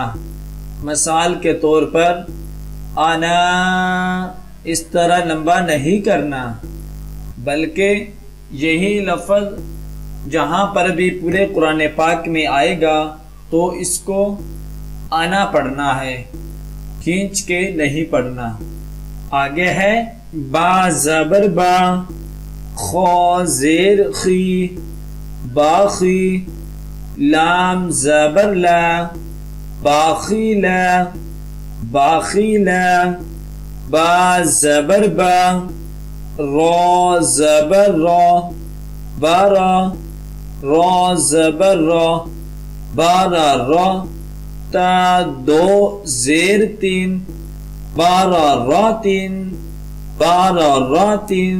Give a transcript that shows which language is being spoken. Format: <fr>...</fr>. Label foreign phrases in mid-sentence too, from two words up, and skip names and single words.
<ur>مثال کے طور پر آنا، اس طرح لمبا نہیں کرنا، بلکہ یہی لفظ جہاں پر بھی پورے قرآن پاک میں آئے گا تو اس کو آنا پڑھنا ہے، کھینچ کے نہیں پڑھنا۔ آگے ہے با، زبر، با، خو، زیر، خی، باخی، لام، زبر، لا، باخیلا، باخیلا۔ با، زبر، با، رو، زبر، رو، بارا، رو، زبر، رو، بارا، رو، تا، 2 زیر، 3، بارا، رو، 3، بارا، رو، 3۔</ur>